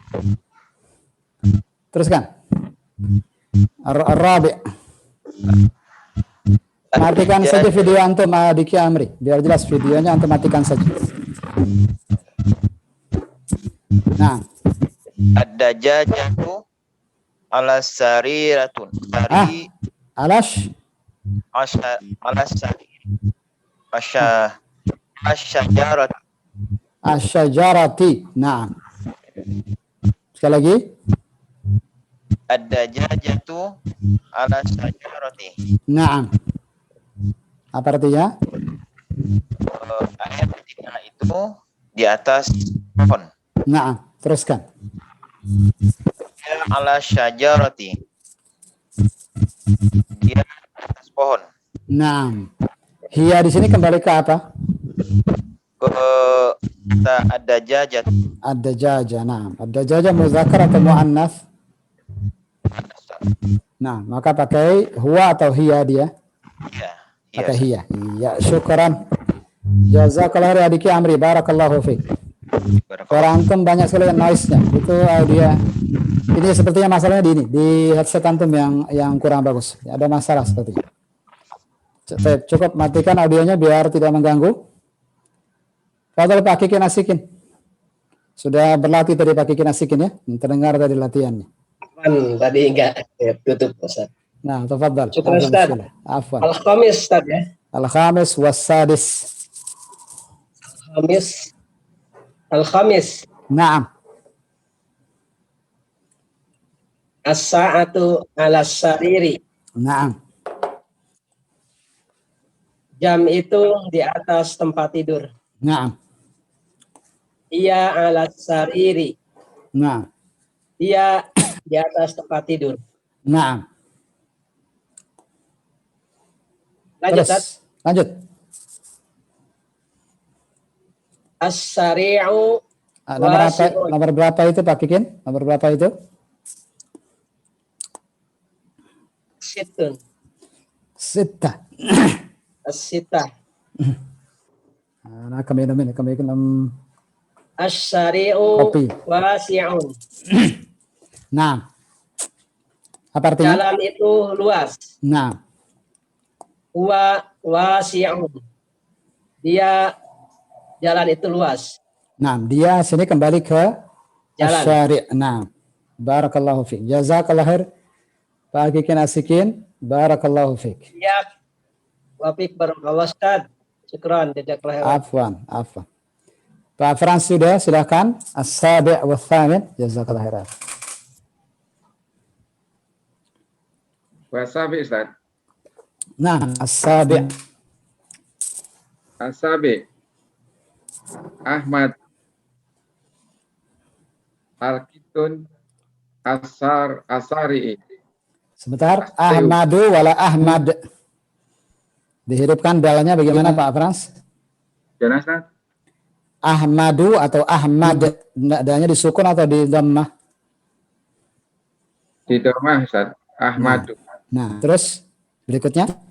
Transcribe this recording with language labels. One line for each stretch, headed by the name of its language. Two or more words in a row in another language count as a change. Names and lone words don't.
Indonesian: Teruskan. Ar-rabi'. Matikan saja video antum Diki Amri, biar jelas videonya antum matikan saja. Nah.
Arabic: الدجاجة على سريرة. على الشجرة. Nah.
Indonesian: Sekali lagi.
Arabic: الدجاجة على شجرة.
Indonesian: Nah. Apa artinya? Ayam betina itu di atas pohon. Nah, teruskan.
Arabic: على شجرة.
Indonesian: Dia di atas pohon. Nah, hiya di sini kembali ke apa? Kata ad-dajajah.
Arabic: Ad-dajajah, nah.
Indonesian: Ad-dajajah muzakkar atau muannats? Nah, maka pakai huwa atau hiya dia? Iya. Pakai hiya. Iya, syukran.
Arabic: جزاك الله خيرا Adiki Amri, بارك الله فيك.
Indonesian: Suara antum banyak sekali noise-nya. Itu audio. Ini sepertinya masalahnya di headset antum yang kurang bagus. Ada masalah sepertinya. Cukup matikan audionya biar tidak mengganggu. Fadhal Pak Kiki Nasikin. Sudah berlatih tadi Pak Kiki Nasikin ya? Terdengar tadi latihannya. Tadi enggak tutup Ustaz. Nah, tafadhal. Syukran Ustaz. Afwan. Al-Khamis Ustaz ya.
Arabic: الخامس والسادس. Al-Khamis. Naam. الساعة على سريري. Naam.
Indonesian: Jam itu di atas tempat tidur. Naam.
Arabic: هي على سريري. Naam.
Indonesian: Dia di atas tempat tidur. Naam. Lanjut, Terus, Ustaz. lanjut.
Arabic: As-sari'u
Indonesian: Nomor berapa itu Pak Kikin? Nomor berapa itu? Situn. Sita. As-sitah. Nah, kami minum
Arabic: As-sari'u
Indonesian: kopi.
Arabic: wasi'un.
Indonesian: Nah. Apa artinya? Jalan itu luas. Nah. Wasi'un. Dia jalan itu luas. Nah, dia sini kembali ke Jalan. Asy-syari'. Nah.
Arabic: بارك الله فيك. جزاك الله خير.
Indonesian: Pak Kikin Asikin,
Arabic: barakallahu fiik.
Indonesian: Ya.
Arabic: وفيك بارك الله Ustaz. شكرا، جزاك الله خيرا.
Indonesian: Afwan. Pak Frans sudah, silakan.
Arabic: السابع والثامن, جزاك الله خيرا.
Indonesian: Wasabi Ustaz. Nah, as-sabi'. Asabi. Ahmad. Al-Kitun. Asari. Sebentar, Ahmadu wala Ahmad. Dihidupkan dalnya bagaimana Pak Frans? Gimana Ustaz? Ahmadu atau Ahmad, dalnya disukun atau di dhammah? Di dhammah Ustaz. Ahmadu. Nah, terus berikutnya